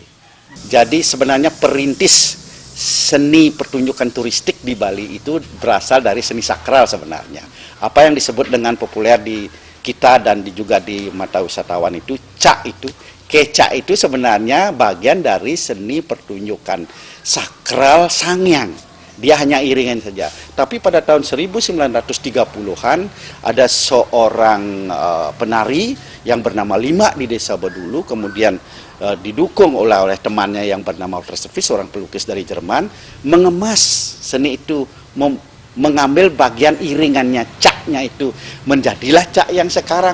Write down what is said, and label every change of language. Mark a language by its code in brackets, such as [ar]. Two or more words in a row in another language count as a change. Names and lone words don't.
[id] Jadi sebenarnya perintis seni pertunjukan turistik di Bali itu berasal dari seni sakral sebenarnya. Apa yang disebut dengan populer di kita dan juga di mata wisatawan itu, kecak itu sebenarnya bagian dari seni pertunjukan sakral sangyang. Dia hanya iringan saja. Tapi pada tahun 1930-an ada seorang penari yang bernama Lima di Desa Bedulu, kemudian didukung oleh temannya yang bernama Walter Service, seorang pelukis dari Jerman, mengemas seni itu, mengambil bagian iringannya, caknya itu, menjadilah cak yang sekarang.